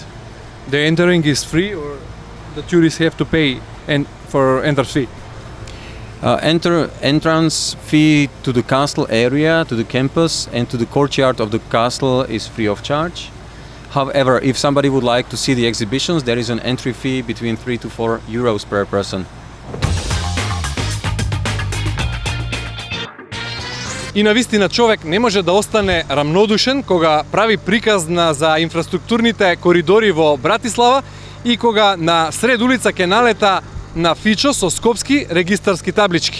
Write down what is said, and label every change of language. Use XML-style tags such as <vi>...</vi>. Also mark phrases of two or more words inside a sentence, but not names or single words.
<en>The entering is free, or the tourists have to pay for entrance fee? Entrance fee to the castle area, to the campus, and to the courtyard of the castle is free of charge. However, if somebody would like to see the exhibitions, there is an entry fee between 3 to 4 euros per person.</en> <mk>И навистина човек не може да остане рамнодушен кога прави приказ за инфраструктурните коридори во Братислава и кога на сред улица ќе налета на фичо со скопски регистарски таблички.</mk>